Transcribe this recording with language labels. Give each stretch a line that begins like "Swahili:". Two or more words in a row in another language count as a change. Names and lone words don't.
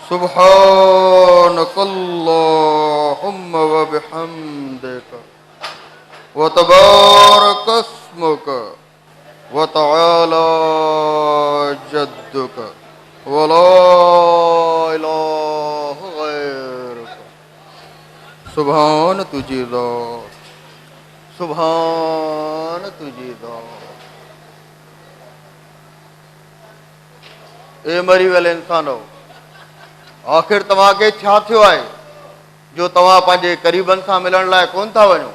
Arabic: سبحانك اللهم وبحمدك وتبارك اسمك وتعالى جدك ولا إله غيرك.
Sindhi: सुभान तुझी ज़ात, सुभान तुझी ज़ात। ए मरी वियल इंसानो, आखिर तव्हांखे छा थियो आहे जो तव्हां पंहिंजे क़रीबनि सां मिलण लाइ कोन था वञो?